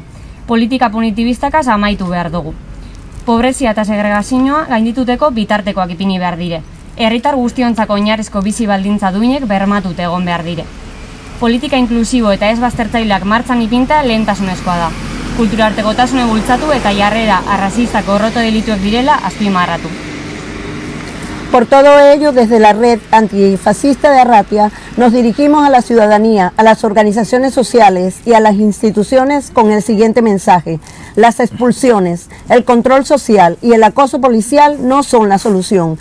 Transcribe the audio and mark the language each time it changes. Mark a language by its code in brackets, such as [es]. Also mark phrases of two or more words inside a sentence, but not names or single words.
[eu] Politika punitibistakaz amaitu behar dugu. Pobrezia eta segregazioa gaindituteko bitartekoak ipini behar dire. Herritar guztiontzako oinarrizko bizi baldintza duinek bermatute egon behar dire. Politika inklusibo eta ez baztertzaileak martxan ipinta lehentasunezkoa da. Kulturartekotasune bultzatu eta jarrera arrazistak gorroto delituek direla azpimarratu. [es] Por todo ello, desde la red antifascista de Arratia, nos dirigimos a la ciudadanía, a las organizaciones sociales y a las instituciones con el siguiente mensaje. Las expulsiones, el control social y el acoso policial no son la solución.